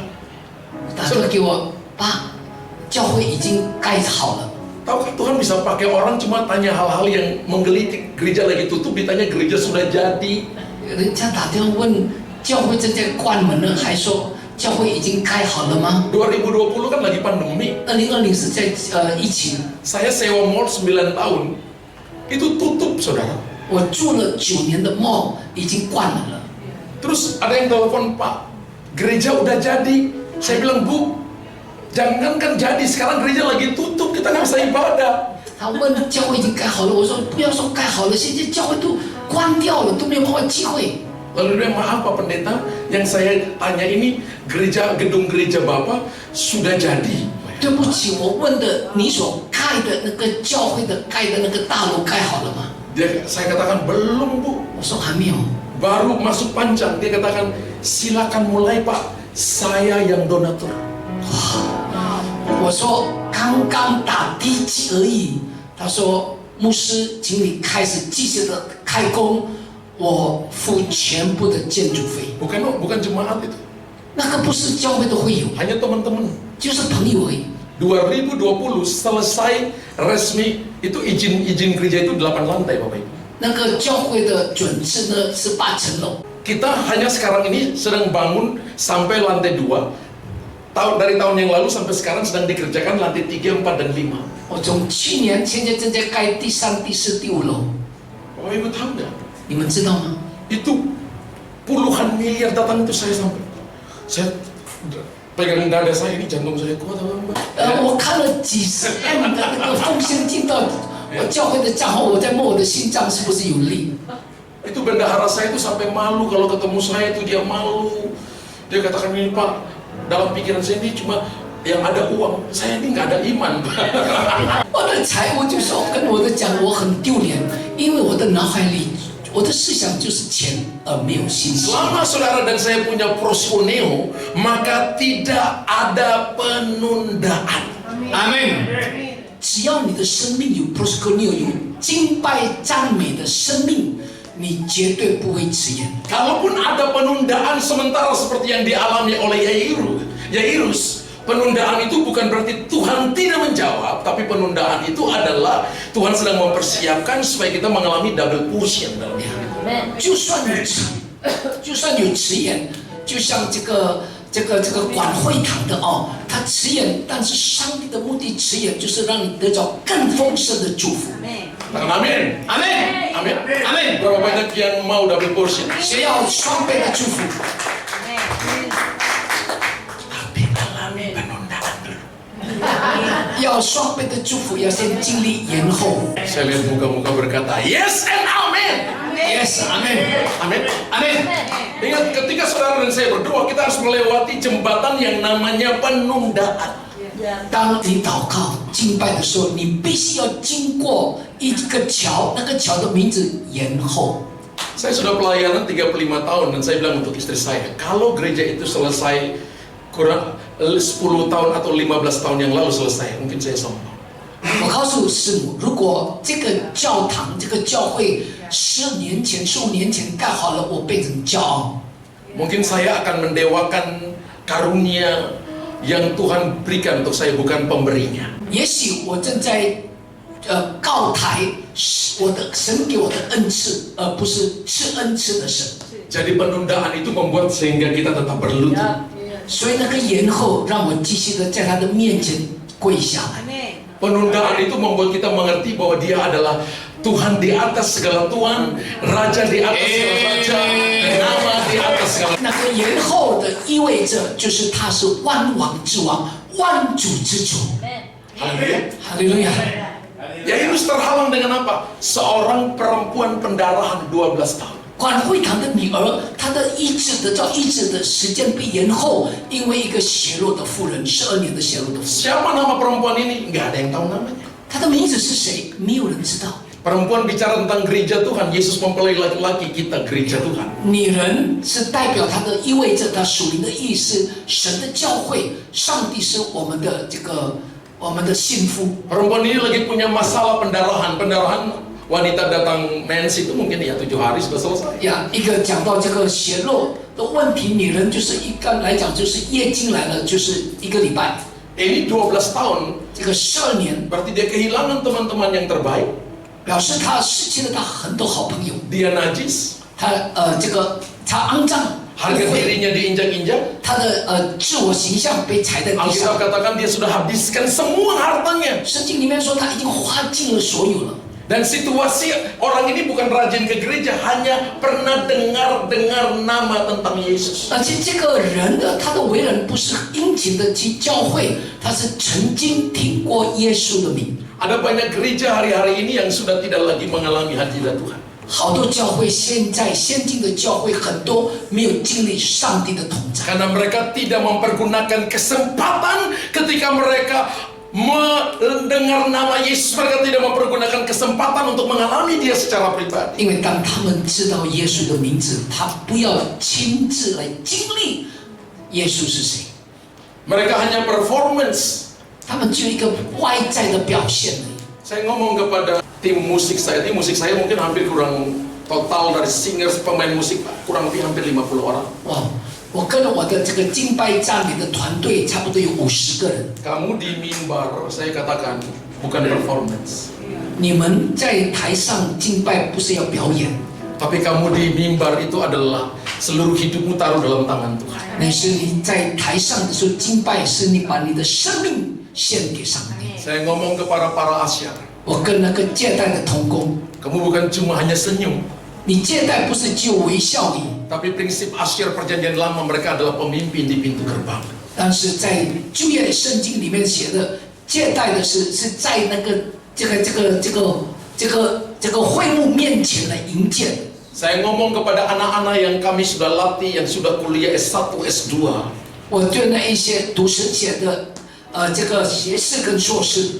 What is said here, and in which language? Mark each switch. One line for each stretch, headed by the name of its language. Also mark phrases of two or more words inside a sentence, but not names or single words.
Chinese: 打电话给我，爸，教会已经盖好了。
Indonesian: Tahukah Tuhan bisa pakai orang cuma tanya hal-hal yang menggelitik, gereja lagi tutup ditanya gereja sudah jadi.
Chinese: 人家打电话问教会正在关门了，还说教会已经盖好了吗？
Indonesian: 2020 kan lagi pandemi.
Chinese: 2020 是在疫情，
Indonesian: Saya sewa mall 9 tahun, itu tutup saudara.
Chinese: 我住了9年的 mall 已经关门了。
Indonesian: Terus ada yang telepon Pak, gereja udah jadi. Saya bilang Bu, jangankan jadi sekarang gereja lagi tutup, kita nggak bisa ibadah.
Chinese: 他问教会已经盖好了，我说不要说盖好了，现在教会都关掉了，都没有办法聚会。
Indonesian: Lalu dia maaf Pak Pendeta, yang saya tanya ini gedung gereja Bapak sudah jadi.
Chinese: 对不起，我问的你所盖的那个教会的盖的那个大楼盖好了吗？
Indonesian: Saya katakan belum Bu,
Chinese: 我说还没有。
Indonesian: baru masuk panjang. Dia katakan silakan mulai Pak, saya yang donatur.
Chinese: 我说刚刚打第一击而已。他说牧师，请你开始继续的开工，我付全部的建筑费。
Indonesian: Bukan jemaat itu,
Chinese: 那个不是教会的会友，
Indonesian: hanya teman-teman.
Chinese: 就是朋友而已。
Indonesian: 2020 selesai resmi itu izin gereja itu 8 lantai Bapak Ibu.
Chinese: 那个教会的准制呢是8层楼，
Indonesian: Kita hanya sekarang ini sedang bangun sampai lantai 2. Dari tahun yang lalu sampai sekarang sedang dikerjakan lantai 3, 4, dan 5.
Chinese: 我从去年现在正在盖第3、第4、第5楼，
Indonesian: Bapak Ibu tahu nggak?
Chinese: 你们知道吗？
Indonesian: Itu puluhan miliar datang itu saya pegang dada saya ini, jantung saya kuat apa Mbak?
Chinese: 我看了几十 M 的那个奉献进到我教会的账号，我在摸我的心脏是不是有力？
Indonesian: Itu bendahara saya itu sampai malu kalau ketemu saya itu dia malu. Dia katakan ini Pak, dalam pikiran saya ini cuma yang ada uang, saya ini nggak ada iman.
Chinese: 我的财务就说跟我的讲我很丢脸，因为我的脑海里我的思想就是钱而没有信心。
Indonesian: Selama saudara dan saya punya proskuneo, maka tidak ada penundaan.
Chinese: 阿门。只要你的生命有 proskuneo 有敬拜赞美的生命，你绝对不会迟延。
Indonesian: Kalaupun ada penundaan sementara seperti yang dialami oleh Yairus, penundaan itu bukan berarti Tuhan tidak menjawab, tapi penundaan itu adalah Tuhan sedang mempersiapkan supaya kita mengalami
English: double portion
Indonesian: dalam hidup.
Chinese: 就算有迟延，就像这个管会堂的哦，他迟延，但是上帝的目的迟延就是让你得着更丰盛的祝福。
Indonesian: Katakan amin.
Chinese: 阿门，
Indonesian: Amin.
Chinese: 阿门。
Indonesian: Berapa banyak yang mau
English: double portion?
Chinese: 谁要双倍的祝福？
Indonesian: Tapi alami penundaan dulu.
Chinese: 要双倍的祝福，要先经历延后。
Indonesian: Saya lihat muka-muka berkata
English: yes and
Indonesian: amin.
English: Yes，
Chinese: 阿门，
Indonesian: Amin.
Chinese: 阿门。
Indonesian: Ingat ketika saudara dan saya berdoa, kita harus melewati jembatan yang namanya penundaan.
Chinese: 当你祷告敬拜的时候，你必须要经过一个桥，那个桥的名字延后。
Indonesian: Saya sudah pelayanan 35 tahun dan saya bilang untuk istri saya, kalau gereja itu selesai kurang 10 tahun atau 15 tahun yang lalu selesai, mungkin saya sombong.
Chinese: 我告诉师母，如果这个教堂、这个教会15年前、15年前盖好了，我变成骄傲。
Indonesian: Mungkin saya akan mendewakan karunia yang Tuhan berikan untuk saya, bukan pemberinya.
Chinese: 也许我正在告台我的神给我的恩赐，而不是赐恩赐的神。
Indonesian: Jadi penundaan itu membuat sehingga kita tetap berlutut.
Chinese: 所以那个延后让我继续的在他的面前跪下来。
Indonesian: Penundaan itu membuat kita mengerti bahwa Dia adalah Tuhan di atas segala Tuhan, Raja di atas segala Raja, nama di atas segala.
Chinese: 那个延后的意味着，就是他是万王之王，万主之主。
Indonesian: Haleluya.
Chinese: 哈利路亚！
Indonesian: Yairus terhalang dengan apa? Seorang perempuan pendarahan 12 tahun.
Chinese: 管会堂的女儿，她的医治得到医治的时间被延后，因为一个血弱的妇人，12年的血弱的妇人。
Indonesian: Siapa nama perempuan ini? Nggak ada yang tahu namanya.
Chinese: 她的名字是谁？没有人知道。
Indonesian: Perempuan bicara tentang gereja Tuhan. Yesus mempelai laki-laki, kita gereja Tuhan.
Chinese: 女人是代表她的，意味着她属灵的意思。神的教会，上帝是我们的我们的信夫。
Indonesian: Perempuan ini lagi punya masalah pendarahan. Pendarahan wanita datang mens itu mungkin ya 7 hari sudah selesai.
Chinese: 呀，一个讲到这个血肉的问题，女人就是一般来讲就是月经来了，就是1个礼拜。
Indonesian: Ini 12 tahun.
Chinese: 这个12年，
Indonesian: Berarti dia kehilangan teman-teman yang terbaik.
Chinese: 表示她失去了她很多好朋友。
Indonesian: Dia najis.
Chinese: 她她肮脏，
Indonesian: Harga dirinya diinjak-injak.
Chinese: 她的自我形象被踩在地
Indonesian: Alkitab
Chinese: 上。
Indonesian: katakan dia sudah habiskan semua hartanya.
Chinese: 圣经里面说她已经花尽了所有了。
Indonesian: Dan situasi orang ini bukan rajin ke gereja, hanya pernah dengar nama tentang Yesus.
Chinese: 而且这个人的他的为人不是殷勤的去教会，他是曾经听过耶稣的名。
Indonesian: Ada banyak gereja hari-hari ini yang sudah tidak lagi mengalami hadirat Tuhan.
Chinese: 好多教会现在先进的教会很多没有经历上帝的同在，
Indonesian: Karena mereka tidak mempergunakan kesempatan ketika mereka mendengar nama Yesus, mereka tidak mempergunakan kesempatan untuk mengalami Dia secara pribadi.
Chinese: 因为当他们知道耶稣的名字，他不要亲自来经历耶稣是谁，
Indonesian: Mereka hanya performance.
Chinese: 他们就一个外在的表现而已。
Indonesian: Saya ngomong kepada tim musik saya mungkin hampir kurang total dari singers pemain musik kurang lebih hampir 50 orang.
Chinese: 哇！我跟着我的这个敬拜赞美的团队，差不多有50个人。
Indonesian: Kamu di mimbar, saya katakan bukan performance.
Chinese: 你们在台上敬拜不是要表演，
Indonesian: Tapi kamu di mimbar itu adalah seluruh hidupmu taruh dalam tangan Tuhan.
Chinese: 那是你在台上的时候敬拜，是你把你的生命献给上帝。
Indonesian: Saya ngomong kepada para asyar,
Chinese: 我跟那个接待的同工，
Indonesian: kamu bukan cuma hanya senyum,
Chinese: 你接待不是就微笑而已，
Indonesian: tapi prinsip asyar perjanjian lama mereka adalah pemimpin di pintu gerbang.
Chinese: 但是在旧约圣经里面写的，接待的是在那个这个会幕面前来迎接。
Indonesian: Saya ngomong kepada anak-anak yang kami sudah latih, yang sudah kuliah S1, S2.
Chinese: 我对那一些读神学的这个学士跟硕士，